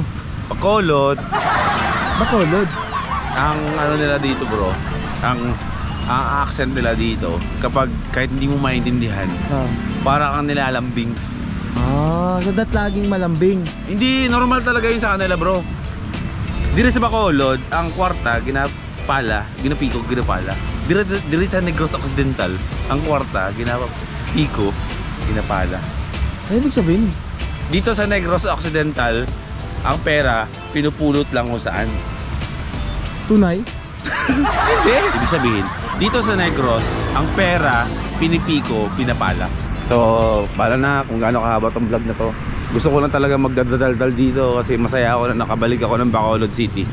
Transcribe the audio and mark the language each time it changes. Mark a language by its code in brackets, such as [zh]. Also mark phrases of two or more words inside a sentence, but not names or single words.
[tl] Bacolod. Bacolod. Ang ano nila dito bro, ang accent nila dito, kapag kahit hindi mo maintindihan, para kang nilalambing. [en] So that [tl] laging malambing. Hindi, normal talaga yun sa kanila bro. [hil] Dire sa Bacolod, ang kwarta, ginapala, ginapiko, ginapala. Dire sa Negros Occidental, ang kwarta, ginapiko, ginapala. [tl] Ano ibig sabihin? Dito sa Negros Occidental, ang pera, pinupulot lang kung saan. Tunay? Hindi. Ibig sabihin, dito sa Negros, ang pera, pinipiko, pinapala. So, pala na kung gaano kahaba tong vlog na to. Gusto ko lang talaga magdadaldal dito kasi masaya ako na nakabalik ako ng Bacolod City.